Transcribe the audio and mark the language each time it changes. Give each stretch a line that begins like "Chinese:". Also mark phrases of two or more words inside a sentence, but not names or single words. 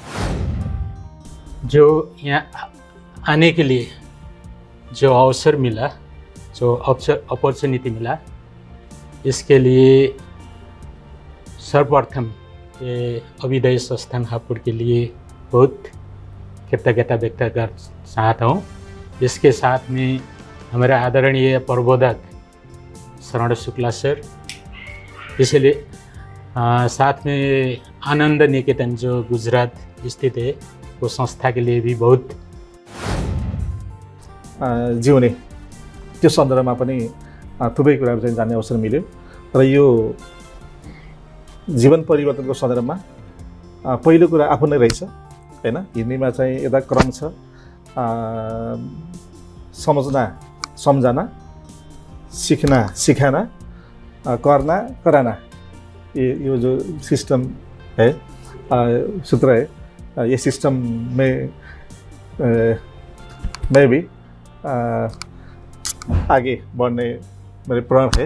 Hindi: जो यहाँ आने के लिए जो अवसर मिला, जो अपॉर्चुनिटी मिला, इसके लिए सर्वप्रथम ये अभिदय संस्थान हापुड़ के लिए बहुत कृतज्ञता व्यक्त कर चाहता हूँ। इसके साथ में हमारे आदरणीय प्रबोधक शरण शुक्ला सर, इसलिए साथ में आनंद निकेतन जो गुजरात स्थित है, वो संस्था के लिए भी बहुत
Nepali: जिउने त्यो सन्दर्भमा पनि थुप्रै कुराहरू चाहिँ जान्ने अवसर मिल्यो। र यो जीवन परिवर्तनको सन्दर्भमा पहिलो कुरा आफू नै रहेछ हैन। हिँड्नेमा चाहिँ एउटा क्रम छ, समझना सम्झना,
Hindi: सीखना सिखाना, करना कराना, ये जो सिस्टम है, सूत्र है, ये सिस्टम में मैं भी आगे बढ़ने मेरे प्रण है।